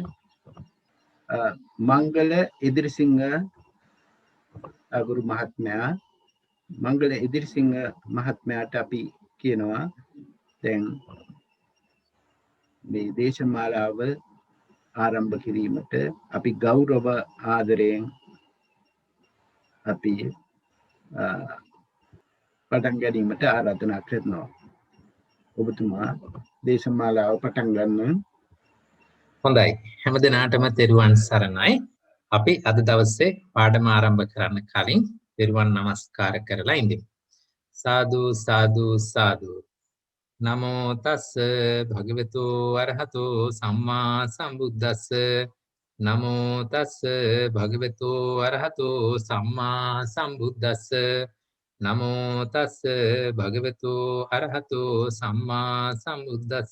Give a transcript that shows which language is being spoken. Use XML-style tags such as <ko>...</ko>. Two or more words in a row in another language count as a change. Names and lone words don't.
<si>මංගල ඉදිරිසිංහ ගුරු මහත්මයා මංගල ඉදිරිසිංහ මහත්මයාට අපි කියනවා දැන් මේ දේශමාලාව ආරම්භ කිරීමට අපි ගෞරව ආදරයෙන් අපි පටන් ගැනීමට ආරාධනා කරනවා. ඔබතුමා දේශමාලාව පටන් ගන්න. හොඳයි. හැම දිනාටම තෙරුවන් සරණයි. අපි අද දවසේ පාඩම ආරම්භ කරන්න කලින් තෙරුවන් නමස්කාර කරලා ඉඳිමු. සාදු සාදු සාදු.</si> <pi>නමෝ තස් භගවතු අරහතෝ සම්මා සම්බුද්දස්ස. නමෝ තස් භගවතු අරහතෝ සම්මා සම්බුද්දස්ස. නමෝ තස් භගවතු අරහතෝ සම්මා සම්බුද්දස්ස.</pi>